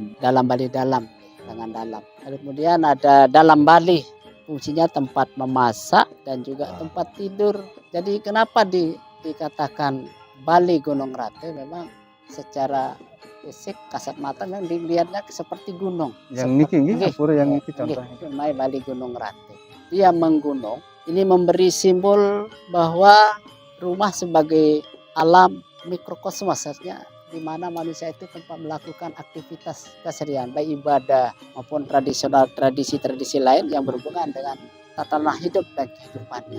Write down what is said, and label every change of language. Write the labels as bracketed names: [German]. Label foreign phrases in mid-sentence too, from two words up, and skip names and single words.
[Indonesian] Dalam Bali dalam, lengan dalam. Lalu kemudian ada dalam Bali, fungsinya tempat memasak dan juga tempat tidur. Jadi kenapa dikatakan Bali Gunung Rate memang secara fisik kasat mata memang dilihatnya seperti gunung. Yang [Balinese] niki nggih [Indonesian] pura yang niki contohnya. Namanya Bali Gunung Rate. Dia menggunung. Ini memberi simbol bahwa rumah sebagai alam mikrokosmos artinya di mana manusia itu tempat melakukan aktivitas keseharian baik ibadah maupun tradisi-tradisi lain yang berhubungan dengan tatanan hidup dan kehidupannya.